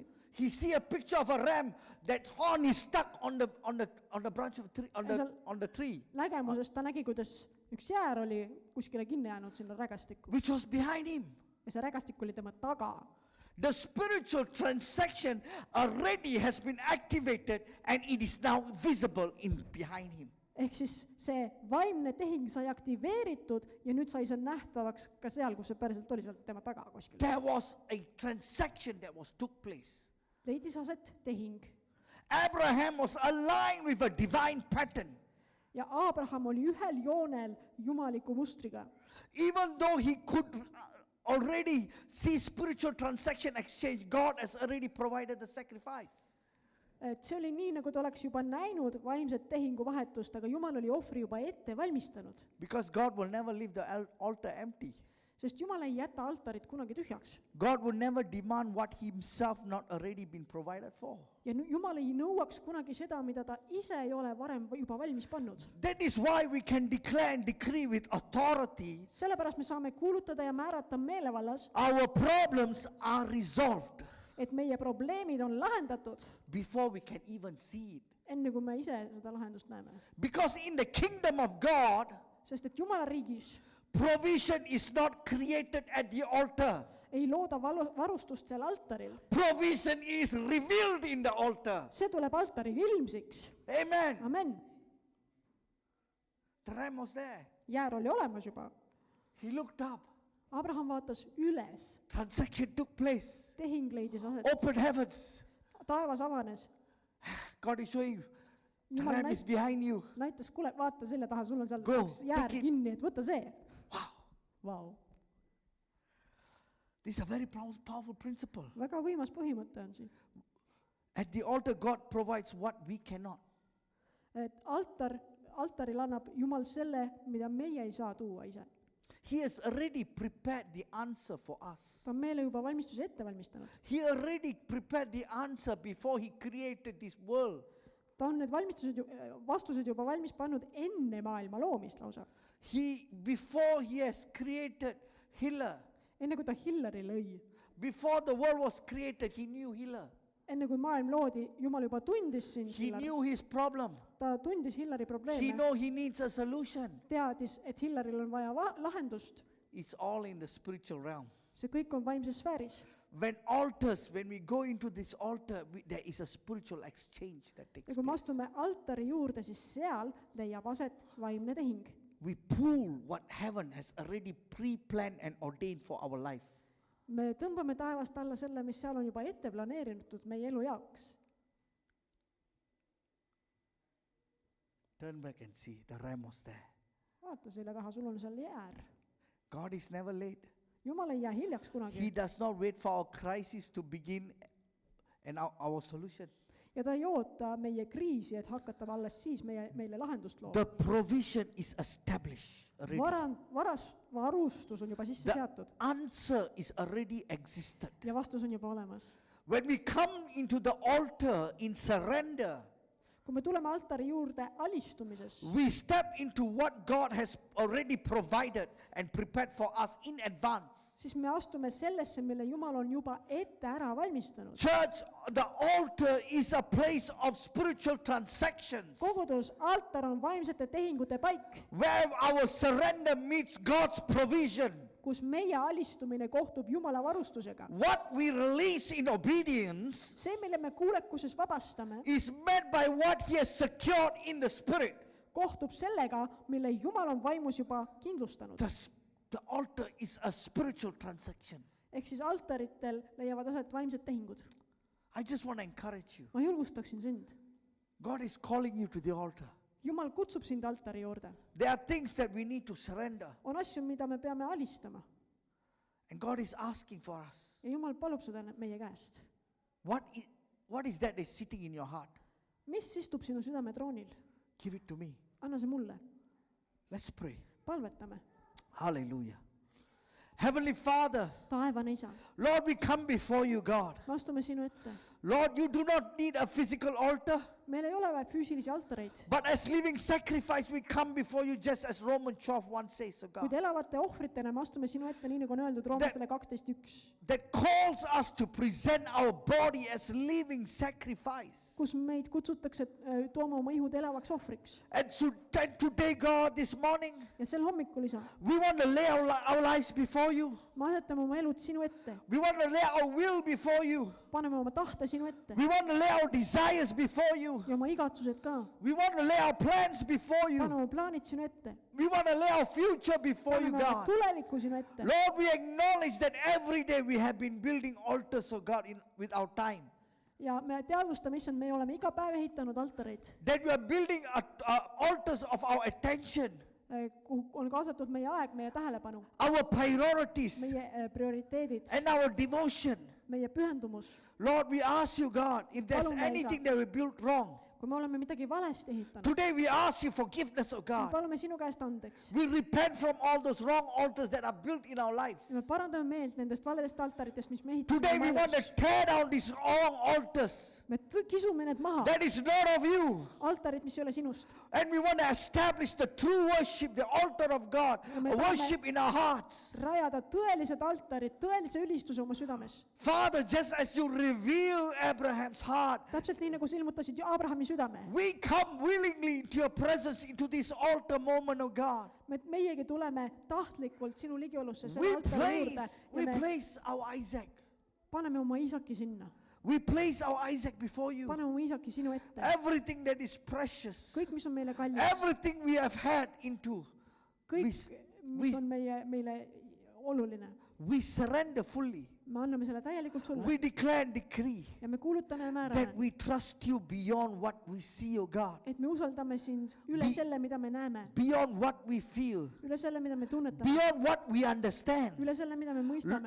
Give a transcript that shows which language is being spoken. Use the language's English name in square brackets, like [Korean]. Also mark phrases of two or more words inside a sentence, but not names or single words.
[English] He see a picture of a ram, that horn is stuck on the branch of a tree, on the tree. [Estonian] Nägemuses ta nägi, kuidas üks jäär oli kuskile kinni jäänud sinna rägastikku. [English] Which was behind him. [Estonian] Ja see rägastik oli tema taga. [English] The spiritual transaction already has been activated and it is now visible behind him. [Estonian] Ehk siis see vaimne tehing sai aktiveeritud ja nüüd sai see nähtavaks ka seal, kus see päriselt oli, seal tema taga kuskil. [English] There was a transaction that took place. [Estonian] Leidis aset tehing. [English] Abraham was aligned with a divine pattern. [Estonian] ja Abraham oli ühel joonel jumaliku mustriga. [English] Even though he could already see spiritual transaction exchange, God has already provided the sacrifice. [Estonian] et see oli nii, nagu ta oleks juba näinud vaimset tehinguvahetust, aga Jumal oli ohvri juba ette valmistanud. [English] Because God will never leave the altar empty. [Estonian] Sest Jumal ei jäta altarit kunagi tühjaks. [English] God will never demand what himself not already been provided for. [Estonian] Ja Jumal ei nõuaks kunagi seda, mida ta ise ei ole varem juba valmis pannud. [English] That is why we can declare and decree with authority. [Estonian] Sellepärast me saame kuulutada ja määrata meelevallas, [English] Our problems are resolved [Estonian] et meie probleemid on lahendatud, [English] before we can even see it. [Estonian] enne kui me ise seda lahendust näeme. [English] Because in the kingdom of God, [Estonian] Sest et Jumala riigis [English] provision is not created at the altar. [Estonian] ei looda varustust seal altaril. [English] Provision is revealed in the altar. [Estonian] See tuleb altaril ilmsiks. [English] Amen. [Estonian] Amen. [English] The ram was there. [Estonian] Jäär oli olemas juba. [English] He looked up. [Estonian] Abraham vaatas üles. [English] Transaction took place. [Estonian] Tehing leidis aset. [English] Open heavens. [Estonian] Taevas avanes. [English] God is showing, the [Estonian] Jumal [English] ram is behind you. [Estonian] näitas, kuule, vaata selle taha, sul on seal [English] Go, [Estonian] kaks jäär [English] take it. [Estonian] kinni, et võta see. [English] Wow. [Estonian] Vau. [English] This is a very powerful principle. [Estonian] Väga võimas põhimõte on siin. [English] At the altar, God provides what we cannot. [Estonian] Et altaril annab Jumal selle, mida meie ei saa tuua ise. [English] He has already prepared the answer for us. [Estonian] Ta on meile juba valmistuse ette valmistanud. [English] He already prepared the answer before he created this world. [Estonian] Ta on need vastused juba valmis pannud enne maailma loomist lausa. [English] Before he has created Hiller, [Estonian] Enne kui ta Hilleri lõi. [English] before the world was created, he knew Hiller. [Estonian] Enne kui maailm loodi, Jumal juba tundis siin [English] He [Estonian] Hilleri. [English] knew his problem. [Estonian] Ta tundis Hilleri [English] He [Estonian] probleeme. [English] know he needs a solution. [Estonian] Teadis, et Hilleril on vaja lahendust. [English] It's all in the spiritual realm. [Estonian] See kõik on vaimses sfääris. [English] When we go into this altar, there is a spiritual exchange that takes [Estonian] Ja kui me [English] place. [Estonian] astume altari juurde, siis seal leiab aset vaimne tehing. [English] We pull what heaven has already pre-planned and ordained for our life. [Estonian] Me tõmbame taevast alla selle, mis seal on juba ette planeeritud meie elu jaoks. [English] Turn back and see, the ram was there. [Estonian] Vaata selle taha, sul on seal jäär. [English] God is never late. [Estonian] Jumal ei jää hiljaks [English] He [Estonian] kunagi. [English] does not wait for our crisis to begin and our solution. [Estonian] Ja ta ei oota meie kriisi, et hakata alles siis meile lahendust looma. [English] The provision is established already. [Estonian] Varustus on juba sisse [English] The [Estonian] seatud [English] answer is already existed. [Estonian] ja vastus on juba olemas. [English] When we come into the altar in surrender, [Estonian] Kui me tuleme altari juurde alistumises, [English] we step into what God has already provided and prepared for us in advance. [Estonian] siis me astume sellesse, mille Jumal on juba ette ära valmistanud. [English] Church, the altar is a place of spiritual transactions [Estonian] Kogudus, altar on vaimsete tehingute paik, [English] where our surrender meets God's provision. [Estonian] kus meie alistumine kohtub Jumala varustusega. [English] What we release in obedience [Estonian] See, mille me kuulekuses vabastame, [English] is met by what He has secured in the Spirit. [Estonian] kohtub sellega, mille Jumal on vaimus juba kindlustanud. [English] The altar is a spiritual transaction. [Estonian] Ehk siis altaritel leiavad aset vaimsed tehingud. [English] I just want to encourage you. [Estonian] Ma julgustaksin sind. [English] God is calling you to the altar. [Estonian] Jumal kutsub sind altari juurde. [English] There are things that we need to surrender. [Estonian] On asju, mida me peame alistama. [English] And God is asking for us. [Estonian] Ja Jumal palub seda meie käest. [English] What is that is sitting in your heart? [Estonian] Mis istub sinu südametroonil? [English] Give it to me. [Estonian] Anna see mulle. [English] Let's pray. [Estonian] Palvetame. [English] Hallelujah. Heavenly Father, [Estonian] Taevane Isa, [English] Lord, we come before you, God. [Estonian] me astume sinu ette. [English] Lord, you do not need a physical altar, [Estonian] Meil ei ole vaja füüsilisi altareid, [English] but as living sacrifice, we come before you just as Romans 12:1 says, oh [Estonian] kuid [English] God, [Estonian] elavate ohvritena me astume sinu ette, nii nagu on öeldud Roomlastele 12:1, [English] that calls us to present our body as living sacrifice. [Estonian] kus meid kutsutakse tooma oma ihud elavaks ohvriks. [English] And today, God, this morning, [Estonian] Ja sel hommikul, Isa, [English] we want to lay our lives before you. [Estonian] me asetame oma elud sinu ette, [English] We want to lay our will before you. [Estonian] paneme oma tahte sinu ette [English] We want to lay our desires before you. [Estonian] ja oma igatsused ka. [English] We want to lay our plans before [Estonian] Pane [English] you. [Estonian] oma plaanid sinu ette, [English] We want to lay our future before you, [Estonian] paneme oma [English] God. [Estonian] tulevikku sinu ette. [English] Lord, we acknowledge that every day we have been building altars, oh God, with our time. [Estonian] ja me teadvustame, issand, me oleme iga päev ehitanud altareid, [English] That we are building altars of our attention, [Estonian] kuhu on kaasatud meie aeg, meie tähelepanu, [English] our priorities, [Estonian] meie prioriteedid, [English] and our devotion. [Estonian] meie pühendumus. [English] Lord, we ask you, God, if there's [Estonian] Palume, [English] anything that we built wrong, [Estonian] kui me oleme midagi valesti ehitanud, [English] today we ask you forgiveness, oh [Estonian] siis [English] God. [Estonian] palume sinu käest andeks. [English] We repent from all those wrong altars that are built in our lives. [Estonian] ja me parandame meelt nendest valedest altaritest, mis me ehitasime [English] Today we [Estonian] oma [English] want to [Estonian] elus. [English] tear down these wrong altars. [Estonian] Me kisume need maha, [English] That is not of you. [Estonian] altarid, mis ei ole sinust. [English] And we want to establish the true worship, the altar of God, [Estonian] Ja me [English] a [Estonian] tahame- [English] worship in our hearts. [Estonian] Rajada tõelised altarid, tõelise ülistuse oma südames. [English] Father, just as you reveal Abraham's heart, [Estonian] Täpselt nii, nagu sa ilmutasid ju Abrahami südame. [English] we come willingly into your presence, into this altar moment, oh God. [Estonian] Meiegi tuleme tahtlikult sinu ligiolusse selle [English] We [Estonian] altari juurde ja me [English] place our Isaac. [Estonian] paneme oma Iisaki sinna. [English] We place our Isaac before you. [Estonian] Paneme oma Iisaki sinu ette. [English] Everything that is precious, [Estonian] Kõik, mis on meile kallis, [English] everything we have had into, [Estonian] kõik, [English] we- [Estonian] mis on meile oluline, [English] we surrender fully. [Estonian] me anname selle täielikult sulle [English] We declare and decree [Estonian] ja me kuulutame ja [English] that [Estonian] määrame, [English] we trust you beyond what we see, oh God, [Estonian] et me usaldame sind üle [English] Be- [Estonian] selle, mida me näeme, [English] beyond what we feel, [Estonian] üle selle, mida me tunnetame, [English] beyond what we understand. [Estonian] üle selle, mida me mõistame.